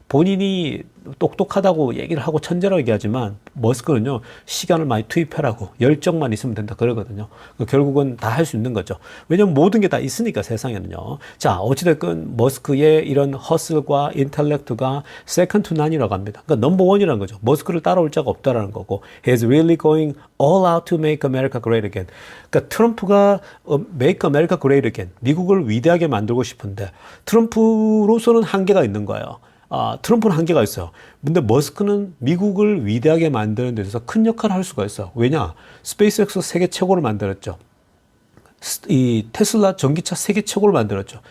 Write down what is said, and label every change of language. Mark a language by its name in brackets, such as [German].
[Korean] 본인이 똑똑하다고 얘기를 하고 천재라고 얘기하지만 머스크는요, 시간을 많이 투입하라고 열정만 있으면 된다 그러거든요. 결국은 다 할 수 있는 거죠. 왜냐면 모든 게 다 있으니까 세상에는요. 자, 어찌됐건 머스크의 이런 허슬과 인텔렉트가 [English] second to none [Korean] 이라고 합니다. 그러니까 넘버 원이라는 거죠. 머스크를 따라올 자가 없다라는 거고 [English] He's really going all out to make America great again. [Korean] 그러니까 트럼프가 [English] make America great again. [Korean] 미국을 위대하게 만들고 싶은데 트럼프로서는 한계가 있는 거예요. 트럼프는 한계가 있어요. 근데 머스크는 미국을 위대하게 만드는 데 있어서 큰 역할을 할 수가 있어요. 왜냐? 스페이스X 세계 최고를 만들었죠. 이 테슬라 전기차 세계 최고를 만들었죠.